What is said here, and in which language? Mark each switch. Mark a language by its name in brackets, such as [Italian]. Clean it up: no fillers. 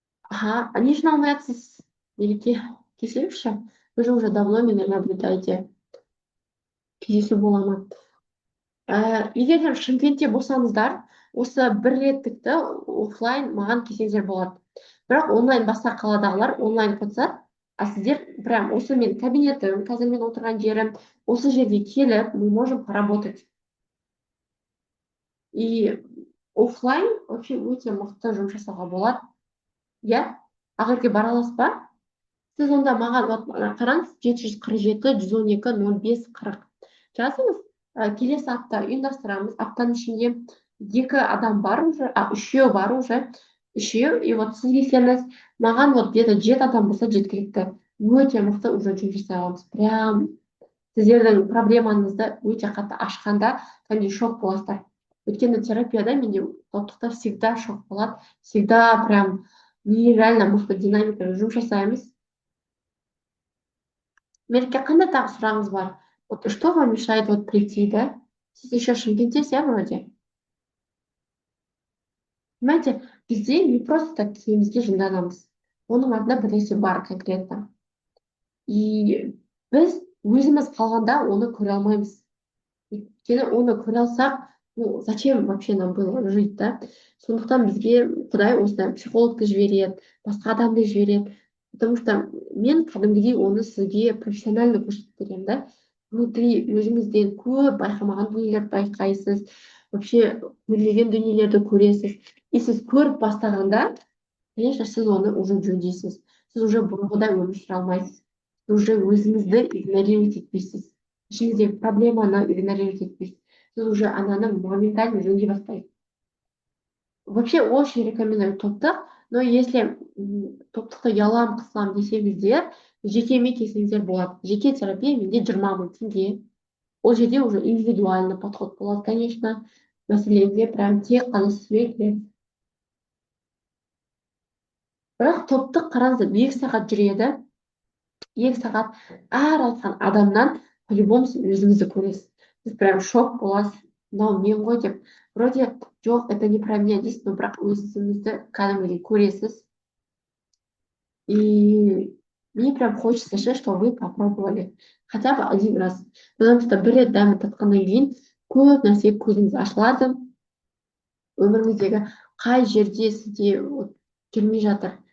[Kazakh] Ага, а не алмайатсыз, Мереке. Келсеңізші. [Russian] Вы же уже давно меня наблюдаете. [Kazakh] Кездесу бола ма? Егер де Шымкентте болсаңыздар, осы бір реттікті оффлайн маған келсеңіздер болады. Бірақ онлайн басқа қаладағылар онлайн қойса, а сіздер прям осы мен кабинетім, қазір мен отырған жерім, осы жерге келіп, [Russian] мы можем поработать. [Kazakh] И оффлайн вообще өте мықты жұмыс жасауға болады. Иә, Ақерке бара аласыз ба? Сіз онда маған қараңыз, 747-112-05-40 жазыңыз. Келесі апта ұйымдастырамыз. Аптаның ішінде 2 адам бар уже, үшеу бар уже. Үшеу, и вот сіз келсеңіз, маған вот где-то 7 адам болса жеткілікті. Өте мықты уже жұмыс жасай аламыз. Прям сіздердің проблемаңызды өте қатты ашқанда, кәдімгідей шок боласыздар. Өйткені терапияда менде топтықта всегда шок болады. Всегда прям нереально мықты динамикада жұмыс жасаймыз. Мереке, қандай тағы сұрағыңыз бар? [Russian] Вот что вам мешает вот прийти, да? [Kazakh] Сіз еще Шымкенттесіз, иә, вроде? Понимаете, бізде [Russian] не просто так [Kazakh] киімімізге жынданамыз. Оның артында бір нәрсе бар конкретно. И біз өзіміз қалғанда оны көре алмаймыз. Өйткені оны көре алсақ, ну, [Russian] зачем вообще нам было жить, [Kazakh] да? Сондықтан бізге Құдай осындай психологты жібереді, басқа адамды жібереді. Потому что мен кәдімгідей оны сізге профессионально көрсетіп беремін, да? Внутри өзіңізден көп байқамаған дүниелерді байқайсыз, вообще көрмеген дүниелерді көресіз. И сіз көріп бастағанда, конечно, сіз оны уже жөндейсіз. Сіз уже бұрынғыдай өмір сүре алмайсыз. Сіз уже өзіңізді игнорировать етпейсіз. Ішіңіздегі проблеманы игнорировать етпейсіз. Сіз уже ананы моментально жөндей бастайсыз. [Russian] Вообще очень рекомендую [Kazakh] топтық, но если топтықты ұялам қысылам десеңіздер, жекеме келсеңіздер болады. Жеке терапия менде 20 мың теңге. Ол жерде уже индивидуальный подход болады, конечно. Мәселеге прям тек қана сізбен келеді. Бірақ топтық қараңыздар, 2 сағат жүреді. 2 сағат әр айтқан адамнан по-любому өзіңізді көресіз. Сіз прям шок боласыз. Мынау мен ғой деп. Вроде жоқ, [Russian] это не про меня [Kazakh] дейсіз, но бірақ өзіңізді кәдімгідей көресіз. [Russian] И мне прям хочется, что вы попробовали хотя бы 1 раз. [Kazakh] Потому что бір рет дәмін татқаннан кейін көп нәрсе көзіңіз ашылады. Өміріңіздегі қай жерде сізде жүрмей жатыр.